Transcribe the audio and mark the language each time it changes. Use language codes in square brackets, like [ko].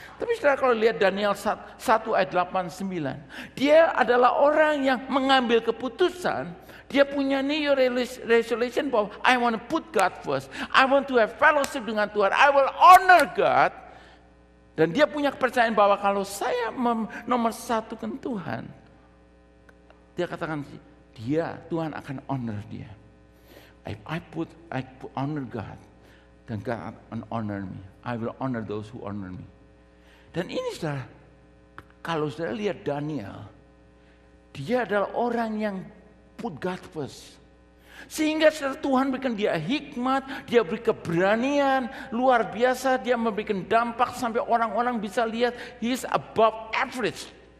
[id] Tapi saudara kalau lihat Daniel 1 ayat 8-9, dia adalah orang yang mengambil keputusan, dia punya [en] new resolution [id] bahwa [en] I want to put God first, I want to have fellowship [id] dengan Tuhan, [en] I will honor God. [id] Dan dia punya kepercayaan bahwa kalau saya nomor satukan Tuhan, dia katakan Tuhan akan honor dia. [en] I honor God, then God will honor me. I will honor those who honor me. [id] Dan ini saudara, kalau saudara lihat Daniel, dia adalah orang yang [en] put God first. [id] Sehingga saudara, Tuhan berikan dia hikmat, dia beri keberanian luar biasa, dia memberikan dampak sampai orang-orang bisa lihat [en] he is above average.